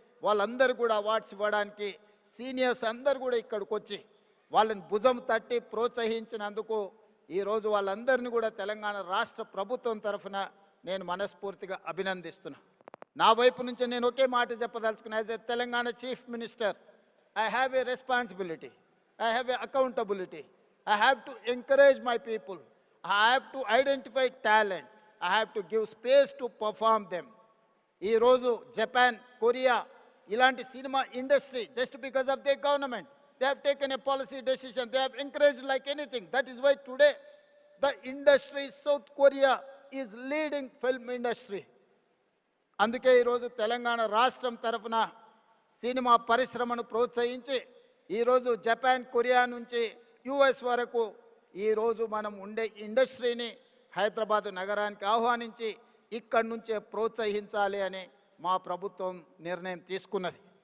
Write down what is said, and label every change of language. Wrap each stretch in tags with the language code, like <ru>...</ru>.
<te>వాళ్ళందరూ కూడా అవార్డ్స్ ఇవ్వడానికి సీనియర్స్ అందరూ కూడా ఇక్కడికి వచ్చి వాళ్ళని భుజం తట్టి ప్రోత్సహించినందుకు ఈరోజు వాళ్ళందరినీ కూడా తెలంగాణ రాష్ట్ర ప్రభుత్వం తరఫున నేను మనస్ఫూర్తిగా అభినందిస్తున్నా. నా వైపు నుంచి నేను ఒకే మాట చెప్పదలుచుకున్నా.</te> <en>As a Telangana chief minister, I have a responsibility, I have a accountability. I have to encourage my people. I have to identify talent. I have to give space to perform them.</en> <te>ఈ రోజు Japan, Korea ఇలాంటి cinema industry</te> <en>just because of their government, they have taken a policy decision. They have encouraged like anything. That is why today the industry, South Korea is leading film industry.</en> <te>అందుకే ఈరోజు తెలంగాణ రాష్ట్రం తరఫున cinema పరిశ్రమను ప్రోత్సహించి ఈరోజు Japan, Korea నుంచి US వరకు ఈరోజు మనం ఉండే ఇండస్ట్రీని హైదరాబాదు నగరానికి ఆహ్వానించి ఇక్కడి నుంచే ప్రోత్సహించాలి అని మా ప్రభుత్వం నిర్ణయం తీసుకున్నది.</te>